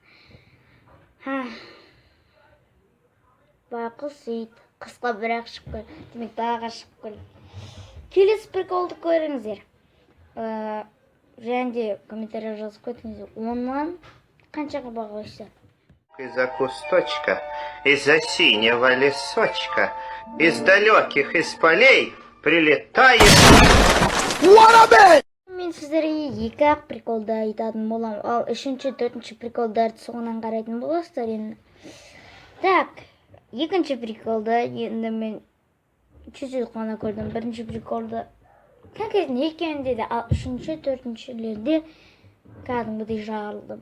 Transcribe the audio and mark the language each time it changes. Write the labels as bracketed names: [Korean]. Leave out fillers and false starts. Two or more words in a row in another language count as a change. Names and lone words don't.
[Kazakh] Байқұс ит, қысқа бірақ шығып кел. Демек, далаға шығып кел. Келесі приколды көріңіздер. Және комментарий жазып кетіңіздер. Оннан қаншаға бағалайсыздар? [Russian] Из-за кусточка, из-за синего лесочка, из далеких из полей прилетает. [Kazakh] Мен сіздерге екі-ақ приколды айтатын болам. Ал үшінші, төртінші приколдарды соңынан қарайтын боласыздар енді. Так, екінші приколды енді мен чуть-чуть қана көрдім. Бірінші приколды конкретно екеуін деді, ал үшінші, төртіншілерде кәдімгідей жарылдым.